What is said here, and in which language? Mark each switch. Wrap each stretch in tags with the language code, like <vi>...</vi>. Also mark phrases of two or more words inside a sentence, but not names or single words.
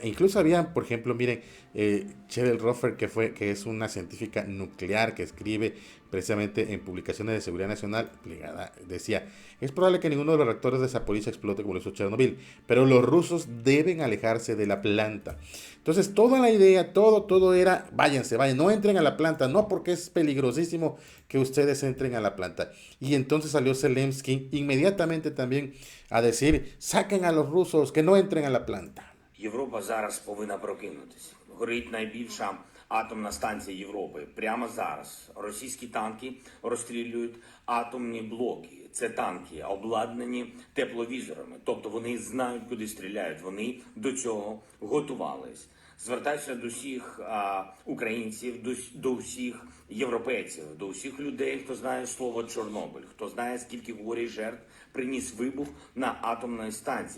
<es>Incluso había, por ejemplo, miren, Cheryl Roffer, que es una científica nuclear que escribe precisamente en publicaciones de seguridad nacional, decía: es probable que ninguno de los reactores de Zaporizhia explote como lo hizo Chernobyl, pero los rusos deben alejarse de la planta. Entonces, toda la idea, todo era: váyanse, no entren a la planta, no, porque es peligrosísimo que ustedes entren a la planta. Y entonces salió Zelensky inmediatamente también a decir: saquen a los rusos, que no entren a la planta.</es> <uk>Європа зараз повинна прокинутися. Горить найбільша атомна станція Європи. Прямо зараз російські танки розстрілюють атомні блоки. Це танки обладнані тепловізорами. Тобто вони знають, куди стріляють. Вони до цього готувались. Звертаюся до всіх українців, до всіх європейців, до всіх людей, хто знає слово Чорнобиль, хто знає, скільки горя і жертв приніс вибух на атомній станції.</uk>